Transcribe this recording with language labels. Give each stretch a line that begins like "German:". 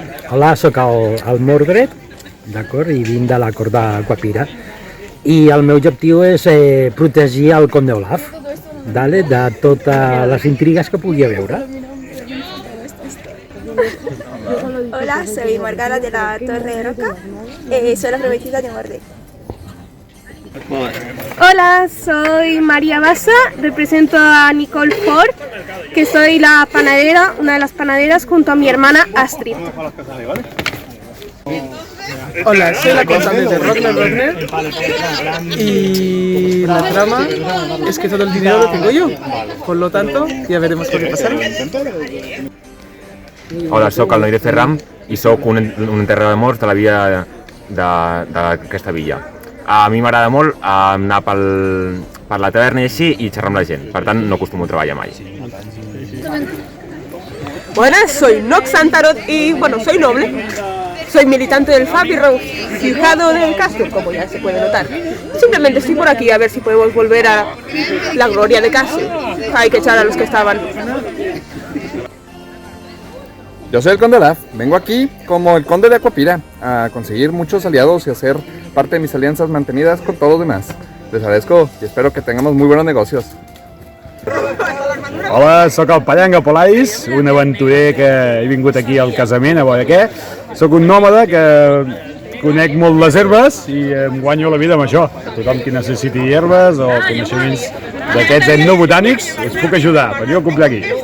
Catalan: Hola, sóc el Mordred, d'acord, i vinc de la cort d'Aquapira. I el meu objectiu és protegir el conde Olaf, de totes les intrigues que pugui haver.
Spanish: Hola, soy Morgana de la Torre Roca, soy la prometida de Mordred. Hola, soy María Bassa, represento a Nicole Ford, que soy la panadera, una de las panaderas junto a mi hermana Astrid. Hola, soy la cantante de Rockner y la trama es que todo el dinero lo tengo yo, por lo tanto ya veremos lo que pasará.
Catalan: Hola, sóc el Noi de Ferram i sóc un enterrador de morts de la via d'aquesta villa. A mi m'agrada molt anar per la taverna i així i xerrar amb la gent, per tant no acostumo a treballar mai.
Spanish: Buenas, soy Nox Santarot y bueno, soy noble. Soy militante del FAP y refugiado del Castur, como ya se puede notar. Simplemente estoy por aquí a ver si podemos volver a la gloria de Castur. Hay que echar a los que estaban. Yo soy el Conde Olaf, vengo aquí como el Conde de Aquapira a conseguir muchos aliados y hacer parte de mis alianzas mantenidas con todos los demás. Les agradezco y espero que tengamos muy buenos negocios.
Catalan: Hola, sóc el Pallanga Polais, un aventurer que he vingut aquí al casament, a veure què. Sóc un nòmada que conec molt les herbes i em guanyo la vida amb això. Tothom que necessiti herbes o coneixements d'aquests etnobotànics us puc ajudar, però jo compro aquí.